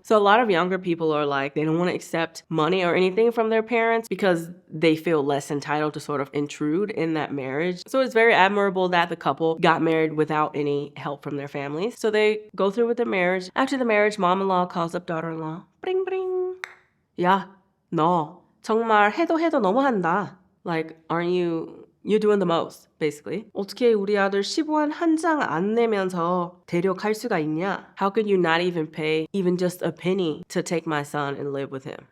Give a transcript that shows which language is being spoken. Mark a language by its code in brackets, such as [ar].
[en] So a lot of younger people are like, they don't want to accept money or anything from their parents because they feel less entitled to sort of intrude in that marriage. So it's very admirable that the couple got married without any help from their families. So they go through with the marriage. After the marriage, mom-in-law calls up daughter-in-law. Bring, bring. [ko] 야, 너 정말 해도 너무한다. [en] Like, aren't you're doing the most, basically. [ko] 어떻게 우리 아들 15원 한 장 안 내면서 데려갈 수가 있냐? [en] How could you not even pay even just a penny to take my son and live with him?